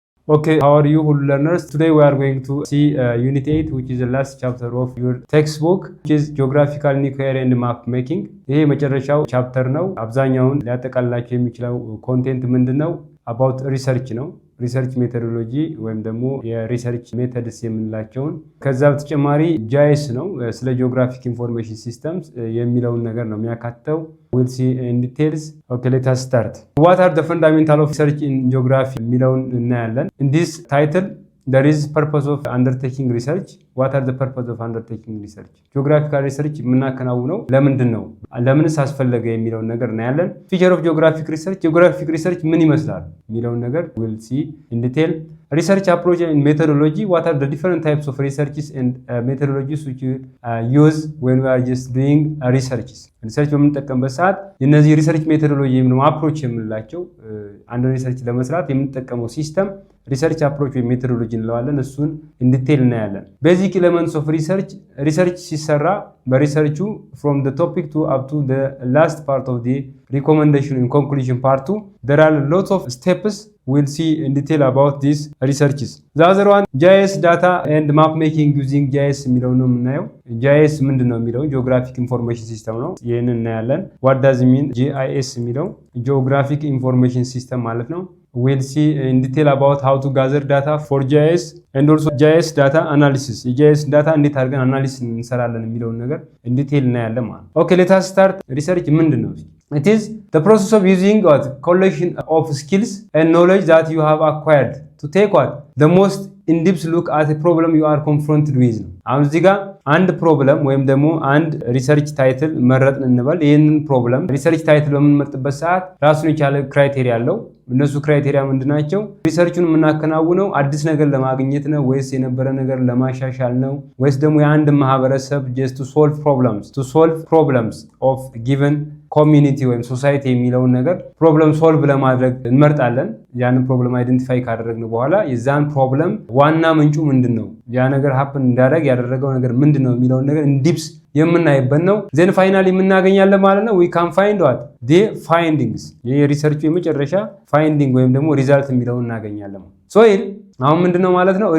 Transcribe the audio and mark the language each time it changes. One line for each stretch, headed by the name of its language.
English: Okay, how are you, Hulu learners? Today we are going to see Unit 8, which is the last chapter of your textbook, which is Geographical Inquiry and Map Making.
Amharic: ይሄ መጨረሻው ቻፕተር ነው። አብዛኛውን ሊያጠቃልላችሁ የሚችለው ኮንቴንት ምንድነው? about research ነው። ሪሰርች ሜቶዶሎጂ ወይም ደግሞ የሪሰርች ሜተድስ የምንላቸውን ከዛ በተጨማሪ ጂአይኤስ ነው። ስለ ጂኦግራፊክ ኢንፎርሜሽን ሲስተምስ የሚለውን ነገር ነው የሚያካትተው።
English: we'll see in details. Okay, let us start. What are the fundamental of research in geography የሚለውን እናያለን. In this title there is purpose of undertaking research. What are the purpose of undertaking research?
Amharic: Geographical research የምናከናውነው ለምንድን ነው? ለምንስ አስፈለገ የሚለውን ነገር እናያለን።
English: Feature of geographic research. geographic research
Amharic: ምን ይመስላል የሚለውን ነገር
English: we'll see in detail. Research approach and methodology. What are the different types of researches and methodologies which you use when we are just doing researches?
Amharic: ሪሰርች በምንጠቀምበት ሰዓት የነዚህ ሪሰርች ሜቶዶሎጂ ወይም አፕሮች የምንላቸው አንድ ሪሰርች ለመስራት የምንጠቀመው ሲስተም ሪሰርች አፕሮች ወይ ሜቶዶሎጂ እንለዋለን። እሱን ኢን ዲቴል እናያለን። ቤዚክ ኤሌመንትስ ኦፍ ሪሰርች። ሪሰርች ሲሰራ በሪሰርቹ
English: from the topic to up to the last part of the recommendation and conclusion part 2 there are lots of steps. We'll see in detail about these researches. The other one, GIS data and map making using GIS
Amharic: የሚለው ነው የምናየው።
English: GIS ምንድነው የሚለው Geographic Information System
Amharic: ነው። ይሄንን እናያለን።
English: What does it mean GIS የሚለው Geographic Information System ማለት ነው። We'll see in detail about how to gather data for GIS and also GIS data analysis.
Amharic: የGIS data እንዴት አድርገን አናሊሲስ እንሰራለን የሚለውን ነገር
English: in detail
Amharic: እናያለን ማለት ነው።
English: Okay, let us start.
Amharic: Research ምንድነው?
English: It is the process of using what collection of skills and knowledge that you have acquired to take what the most in-depth look at a problem you are confronted with ነው።
Amharic: አሁን እዚህ ጋር አንድ ፕሮብለም ወይም ደግሞ አንድ ሪሰርች ታይትል መረጥን እንበል። ይህንን ፕሮብለም ሪሰርች ታይትል በምንመርጥበት ሰዓት ራሱን የቻለ ክራይቴሪያ አለው። እነሱ ክራይቴሪያ ምንድናቸው? ሪሰርቹን የምናከናውነው አዲስ ነገር ለማግኘት ነው ወይስ የነበረ ነገር ለማሻሻል ነው ወይስ ደግሞ የአንድ ማህበረሰብ
English: just to solve problems of given
Amharic: ኮሚኒቲ ወይም ሶሳይቲ የሚለውን ነገር ፕሮብለም ሶልቭ ለማድረግ እንመርጣለን። ያንን ፕሮብለም አይደንቲፋይ ካደረግን በኋላ የዛን ፕሮብለም ዋና ምንጩ ምንድነው፣ ያ ነገር ሃፕን እንዳደረግ ያደረገው ነገር ምንድነው የሚለውን ነገር ኢንዲፕስ የምናይበት ነው። ዜን ፋይናሊ የምናገኛለን ማለት ነው።
English: we can find what the findings።
Amharic: የሪሰርቹ የመጨረሻ ፋይንዲንግ ወይም ደግሞ ሪዛልት የሚለውን እናገኛለን። አሁን ምንድነው ማለት ነው?